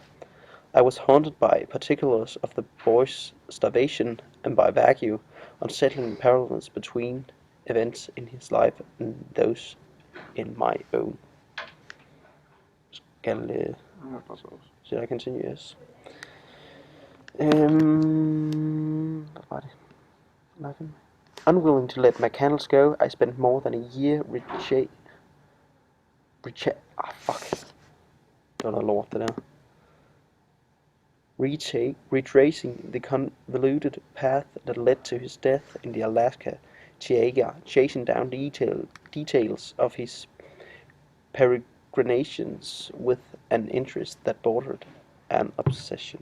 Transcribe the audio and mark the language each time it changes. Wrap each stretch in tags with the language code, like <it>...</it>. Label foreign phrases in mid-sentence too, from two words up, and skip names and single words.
<en>I was haunted by particulars of the boy's starvation and by vague, unsettling parallels between events in his life and those in my own. Should I continue? Yes.</en> <da>Hvad var det?</da> <en>Nothing. Unwilling to let McCandless go, I spent more than a year</en> <da>Det var noget lort, det der.</da> <en>Retracing the convoluted path that led to his death in the Alaska taiga, chasing down details of his peregrinations with an interest that bordered an obsession.</en>